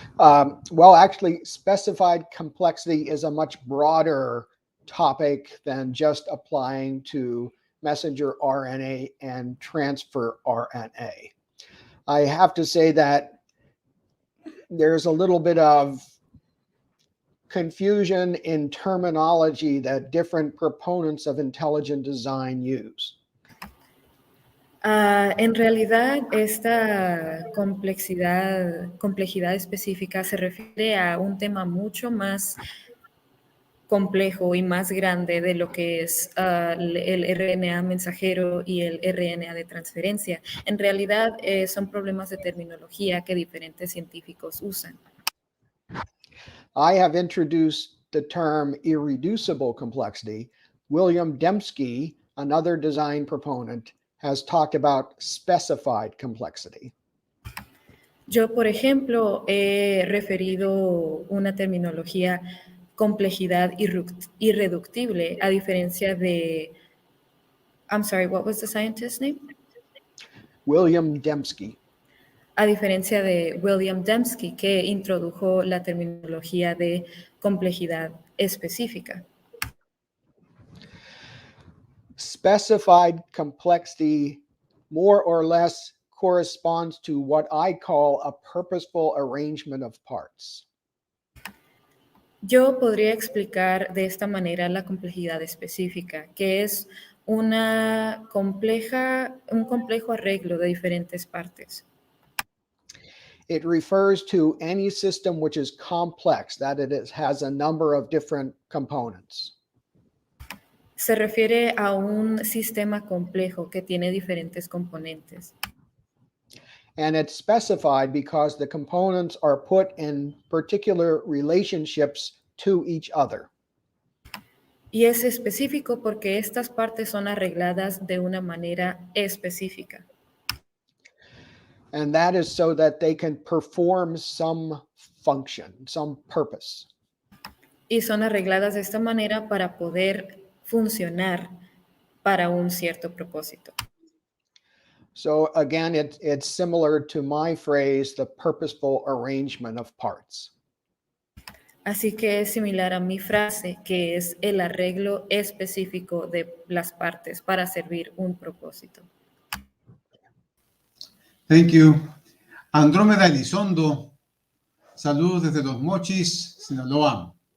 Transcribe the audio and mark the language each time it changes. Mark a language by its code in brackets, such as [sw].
[en] Well, actually, specified complexity is a much broader topic than just applying to messenger RNA and transfer RNA. I have to say that there's a little bit of confusion in terminology that different proponents of intelligent design use. [es] En realidad, esta complejidad específica se refiere a un tema mucho más complejo y más grande de lo que es el RNA mensajero y el RNA de transferencia. En realidad, son problemas de terminología que diferentes científicos usan. [en] I have introduced the term irreducible complexity. William Dembski, another design proponent, has talked about specified complexity. [es] Yo, por ejemplo, he referido una terminología complejidad irreductible, a diferencia de... [en] I'm sorry, what was the scientist's name? William Dembski. [es] A diferencia de William Dembski, que introdujo la terminología de complejidad específica. [en] Specified complexity more or less corresponds to what I call a purposeful arrangement of parts. [es] Yo podría explicar de esta manera la complejidad específica, que es un complejo arreglo de diferentes partes. [en] It refers to any system which is complex, that has a number of different components. [es] Se refiere a un sistema complejo que tiene diferentes componentes. [en] And it's specified because the components are put in particular relationships to each other. [es] Y es específico porque estas partes son arregladas de una manera específica. [en] And that is so that they can perform some function, some purpose. [es] Y son arregladas de esta manera para poder funcionar para un cierto propósito. [en] So again, it's similar to my phrase, the purposeful arrangement of parts. [es] Así que es similar a mi frase, que es el arreglo específico de las partes para servir un propósito. [en] Thank you. [es] Andrómeda Elizondo, saludos desde Los Mochis, Sinaloa.